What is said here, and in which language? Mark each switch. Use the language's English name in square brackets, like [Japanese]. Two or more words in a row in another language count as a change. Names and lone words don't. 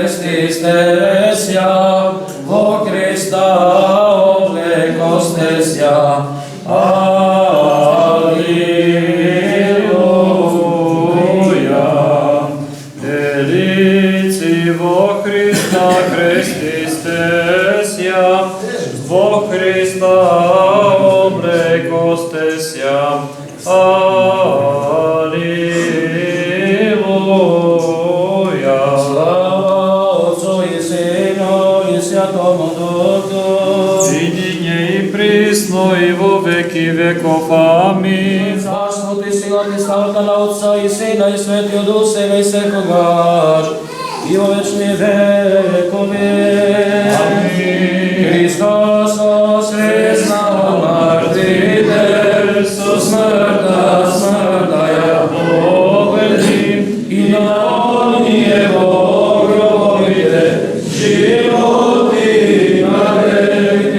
[Church Slavic] Во Христа облекостеся, алилуја. Велици во Христа крестистеся, во Христа облекостеся, алилуја. Слава Отцу и Сину и Святому Духу, ниње и присно и во веки веков. Амин. [Macedonian] Заснути силата и славата на Отца и Сина и Светиот Дух сега и секогаш и во вечни векови. Амин. Христос воскреснал мртвите, со смртта ја победи, и на оние во гробовите животи наделите.